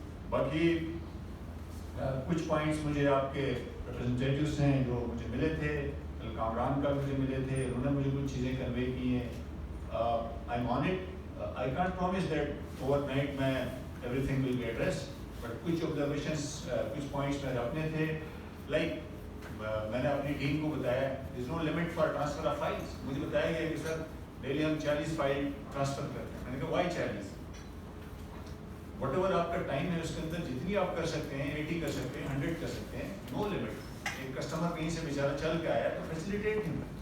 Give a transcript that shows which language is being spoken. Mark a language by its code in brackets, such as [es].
[ur] باقی کچھ پوائنٹس مجھے آپ کے ریپرزنٹیٹیوز ہیں جو مجھے ملے تھے، کامران کا مجھے ملے تھے، انہوں نے مجھے کچھ چیزیں کنوے کی ہیں. [en] I am on it. I can't promise that overnight میں everything will be addressed, but [ur] کچھ آبزرویشنس کچھ پوائنٹس میرے اپنے تھے. لائک میں نے اپنی ٹیم کو بتایا [en] there is no limit for transfer of files. [ur] مجھے بتایا گیا کہ سر ڈیلی ہم 40 فائل ٹرانسفر کرتے ہیں. میں نے کہا وائی 40؟ وٹ ایور آپ کا ٹائم ہے اس کے اندر جتنی آپ کر سکتے ہیں 80 کر سکتے ہیں 100 کر سکتے ہیں، نو لمٹ. ایک کسٹمر کہیں سے بیچارہ چل کے آیا تو فیسیلیٹیٹ ہم.